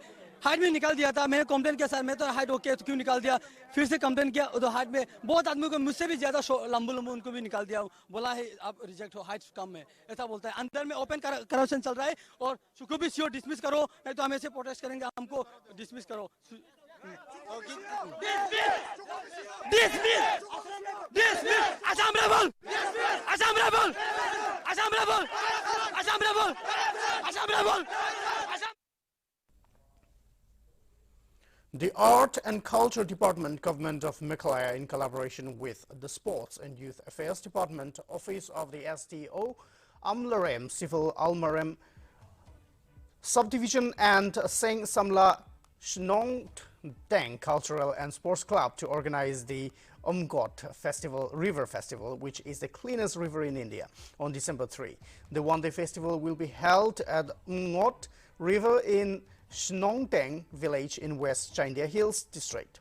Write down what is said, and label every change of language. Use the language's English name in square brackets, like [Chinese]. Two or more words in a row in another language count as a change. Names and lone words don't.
[Hindi] हाइट में निकाल दिया था, मैंने कंप्लेन किया, सर मैं तो [English] height okay [Hindi] तो क्यों निकाल दिया? फिर से कंप्लेन किया, तो हाइट में बहुत आदमी को मुझसे भी ज्यादा लंबू उनको भी निकाल दिया, बोला है आप रिजेक्ट हो, हाइट कम है, ऐसा बोलता है। अंदर में [English] open corruption [Hindi] चल रहा है, और सुखो भी [English] CO dismiss [Hindi] करो, नहीं तो हम ऐसे प्रोटेस्ट करेंगे, हमको डिसमिस करो। आसाम राइफल, आसाम राइफल, आसाम राइफल, आसाम राइफल, आसाम राइफल। [English] The Art and Culture Department, Government of Meghalaya, in collaboration with the Sports and Youth Affairs Department, Office of the STO, Amlarem, Civil Almarem Subdivision, and Seng Samla Shnong Deng Cultural and Sports Club to organize the Umgot Festival, River Festival, which is the cleanest river in India, on December 3. The one-day festival will be held at Umgot River in Shnongteng village in West Chindia Hills district.